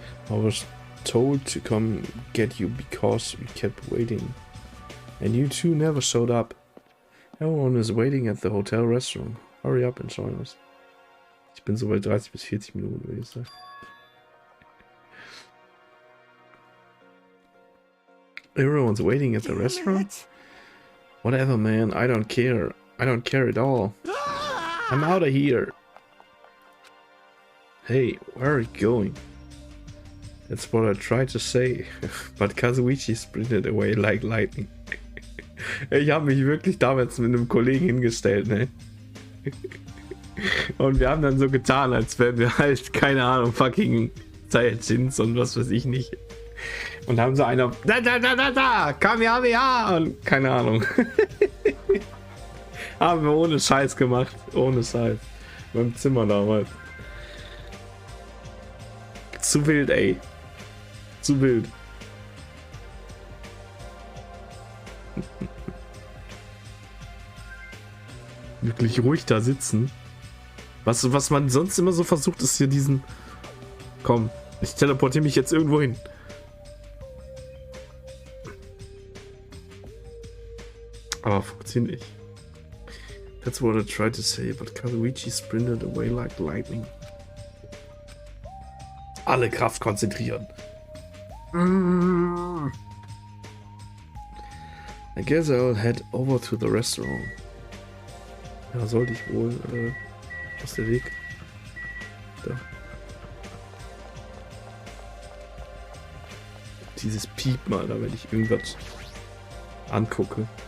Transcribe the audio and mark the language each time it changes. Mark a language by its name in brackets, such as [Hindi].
[English] I was told to come get you because we kept waiting. And you two never showed up. Everyone is waiting at the hotel restaurant. Hurry up and join us. [German] Ich bin so bei 30 bis 40 Minuten, würde ich sagen. [English] Everyone's waiting at the restaurant? Whatever, man. I don't care. I don't care at all. I'm out of here. Hey, where are you going? That's what I tried to say, but Kazuichi sprinted away like lightning. [German] Ich habe mich wirklich damals mit einem Kollegen hingestellt, ne? Und wir haben dann so getan, als wären wir halt, keine Ahnung, fucking Saiyajins und was weiß ich nicht. Und haben so einer, da, Kamehameha und keine Ahnung. Haben wir ohne Scheiß gemacht, ohne Scheiß. Beim Zimmer damals. Zu wild, ey. Zu wild. Wirklich ruhig da sitzen. Was man sonst immer so versucht, ist hier diesen... Komm, ich teleportiere mich jetzt irgendwo hin. Aber funktioniert nicht. [English] That's what I tried to say, but Kazuichi sprinted away like lightning. [German] Alle Kraft konzentrieren. [English] I guess I'll head over to the restaurant. [German] Ja, sollte ich wohl aus der Weg. Da. Dieses Piepen, Alter, wenn ich irgendwas angucke.